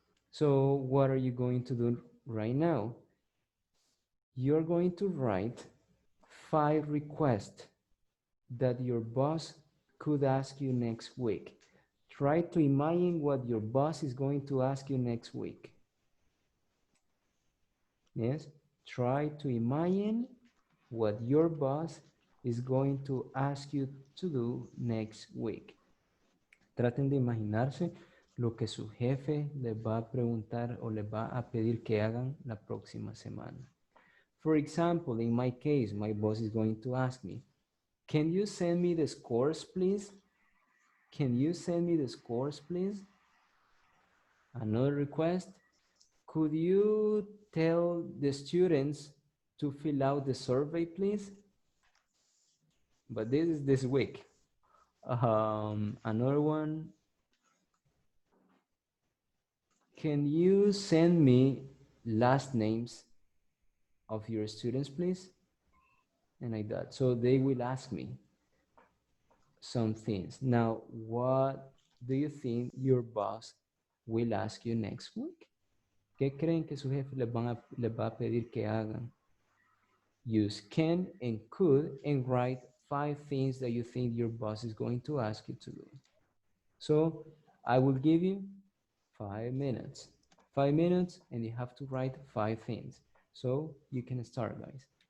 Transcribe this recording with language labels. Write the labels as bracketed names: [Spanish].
[English] So what are you going to do right now? You're going to write 5 requests that your boss could ask you next week. Try to imagine what your boss is going to ask you next week. Yes? Try to imagine what your boss is going to ask you to do next week. [Spanish] Traten de imaginarse lo que su jefe les va a preguntar o les va a pedir que hagan la próxima semana. [English] For example, in my case, my boss is going to ask me, can you send me the scores, please? Can you send me the scores, please? Another request, could you tell the students to fill out the survey, please? But this is this week. Another one, can you send me last names of your students, please? And like that. So they will ask me some things. Now, what do you think your boss will ask you next week? [Spanish] ¿Qué creen que su jefe les va a pedir que hagan? [English] Use can and could and write 5 things that you think your boss is going to ask you to do. So I will give you 5 minutes. 5 minutes and you have to write 5 things. So you can start, guys.